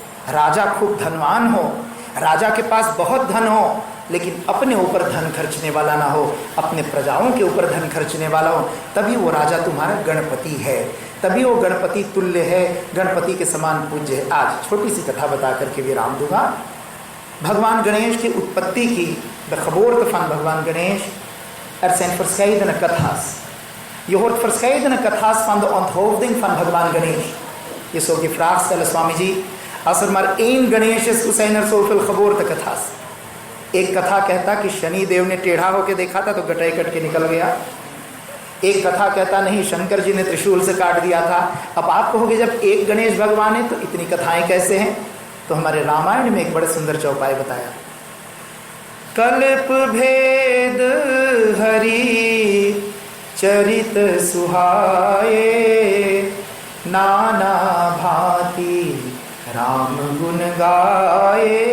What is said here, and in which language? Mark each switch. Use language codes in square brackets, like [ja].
[hi] राजा खूब धनवान हो, राजा के पास बहुत धन हो, लेकिन अपने ऊपर धन खर्चने वाला ना हो, अपने प्रजाओं के ऊपर धन खर्चने वाला हो, तभी वो राजा तुम्हारा गणपति है, तभी वो गणपति तुल्य है, गणपति के समान पूज्य है। आज छोटी सी कथा बता करके विराम दूंगा। भगवान गणेश की उत्पत्ति की [nl] द खबोर्थ van भगवान गणेश er zijn verscheidene kata's. Je hoort verscheidene kata's van de onthoofding van भगवान गणेश. Je zou die vraag stellen, स्वामी जी, als er maar één गणेश is, तो zijn er zoveel geboorte कथा's. [hi] एक कथा कहता कि शनि देव ने टेढ़ा होकर देखा था तो गटाई कट के निकल गया। एक कथा कहता नहीं, शंकर जी ने त्रिशूल से काट दिया था। अब आप कहोगे जब एक गणेश भगवान है तो इतनी कथाएं कैसे हैं? तो हमारे रामायण में एक बड़े सुंदर चौपाई बताया। कल्प भेद हरि चरित सुहाए, नाना भांति राम गुण गाए।